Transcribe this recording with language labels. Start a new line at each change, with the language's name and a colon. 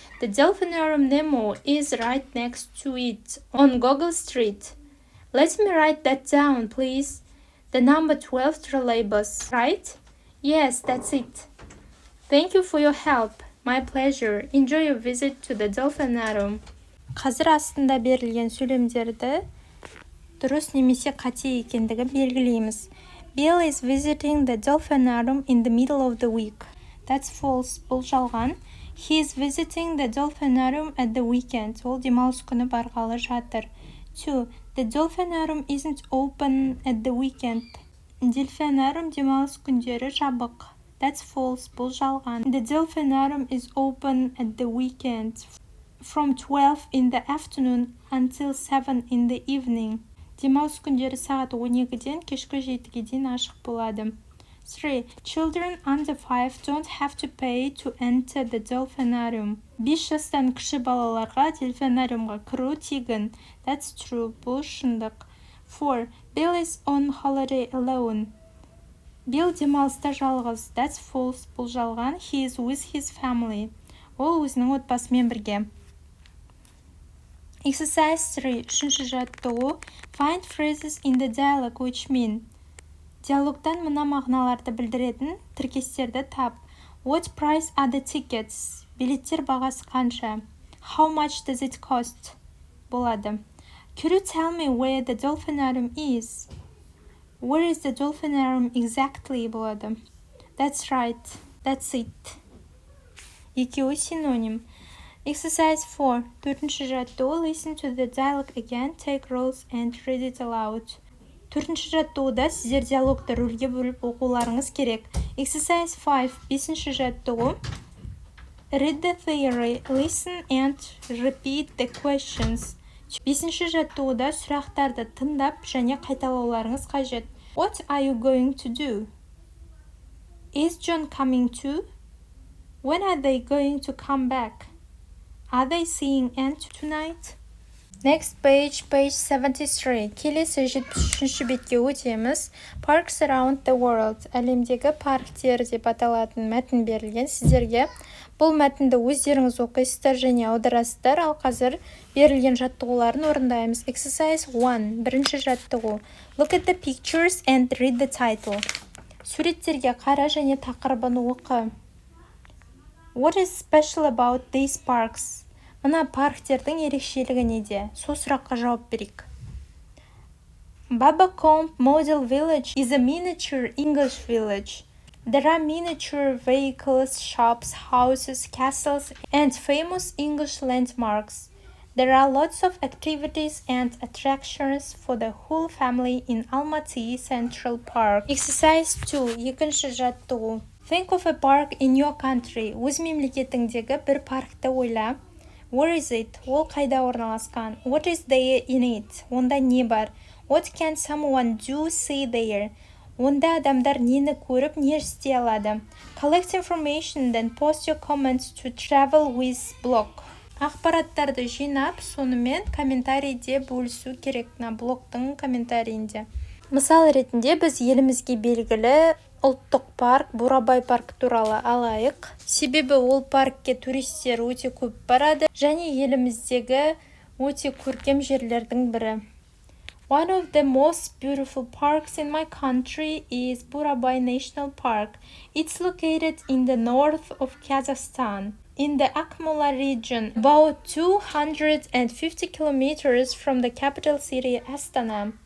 English: The Dolphinarium Nemo is right next to it, on Gogol Street. Let me write that down, please. The number 12 trolleybus, right? Yes, that's it. Thank you for your help. My pleasure. Enjoy your visit to the Dolphinarium.
Kazakh: Қазір астында берілген сөйлемдерді дұрыс немесе қате екендігін белгілейміз.
English: Bill is visiting the Dolphinarium in the middle of the week. That's false.
Kazakh: Бұл жалған.
English: He is visiting the Dolphinarium at the weekend.
Kazakh: Ол демалыс күні барғалы жатыр. 2.
English: The Dolphinarium isn't open at the weekend.
Kazakh: Delphinarium демалыс күндері жабық.
English: That's false.
Kazakh: Бұл жалған.
English: The Dolphinarium is open at the weekend from 12 in the afternoon until 7 in the evening.
Kazakh: Демалыс күндері сағат 12-ден кешкі 7-ге дейін ашық болады. 3.
English: Children under 5 don't have to pay to enter the Dolphinarium.
Kazakh: 5 жастан кіші балаларға дельфинариумға кіру тегін.
English: That's true.
Kazakh: Бұл шындық.
English: 4. Bill is on holiday alone.
Kazakh: Bill демалыста жалғыз.
English: That's false.
Kazakh: Бұл жалған.
English: He is with his family.
Kazakh: Ол өзінің отбасымен бірге.
English: Exercise 3.
Kazakh: Үшінші жаттығу.
English: Find phrases in the dialogue which mean.
Kazakh: Диалогтан мына мағыналарды білдіретін тіркестерді тап.
English: What price are the tickets?
Kazakh: Билеттер бағасы қанша?
English: How much does it cost?
Kazakh: Болады.
English: Could you tell me where the Dolphinarium is? Where is the Dolphinarium exactly?
Kazakh: Болады.
English: That's right. That's it.
Kazakh: Екеуі синоним.
English: Exercise 4.
Kazakh: Төртінші жаттығу.
English: Listen to the dialogue again, take roles and read it aloud.
Kazakh: Төртінші жаттығуда сіздер диалогты рөлге бөліп оқуларыңыз керек.
English: Exercise 5.
Kazakh: Бесінші жаттығу.
English: Read the theory, listen and repeat the questions.
Kazakh: Бесінші жаттығуда сұрақтарды тыңдап және қайталауларыңыз қажет.
English: What are you going to do? Is John coming too? When are they going to come back? Are they seeing Aunt tonight? Next page 73.
Kazakh: Келесі 73-ші бетке өтеміз.
English: Parks around the world.
Kazakh: Әлемдегі парктер деп аталатын мәтін берілген сіздерге. Бұл мәтінді өздеріңіз оқисыздар және аударасыздар, ал қазір берілген жаттығуларын орындаймыз.
English: Exercise 1.
Kazakh: Бірінші жаттығу.
English: Look at the pictures and read the title.
Kazakh: Суреттерге қара және тақырыбын оқы.
English: What is special about these parks?
Kazakh: Мына парктердің ерекшелігі неде? Сол сұраққа жауап берейік.
English: Babacombe Model Village is a miniature English village. There are miniature vehicles, shops, houses, castles, and famous English landmarks. There are lots of activities and attractions for the whole family in Almaty Central Park. Exercise 2.
Kazakh: Екінші жаттығу.
English: Think of a park in your country.
Kazakh: Өз мемлекетіңдегі бір паркты ойла.
English: Where is it?
Kazakh: Ол қайда орналасқан?
English: What is there in it?
Kazakh: Онда не бар?
English: What can someone do see there?
Kazakh: Онда адамдар нені көріп, не істей алады?
English: Collect information, then post your comments to travel with blog.
Kazakh: Ақпараттарды жинап, сонымен комментарийде бөлісу керек блогтың комментарийінде. Мысал ретінде біз елімізге белгілі ұлттық парк, Бурабай парк туралы алайық. Себебі ол паркке туристер өте көп барады, және еліміздегі өте көркем жерлердің бірі.
English: One of the most beautiful parks in my country is Burabay National Park. It's located in the north of Kazakhstan, in the Akmola region, about 250 kilometers from the capital city Astana.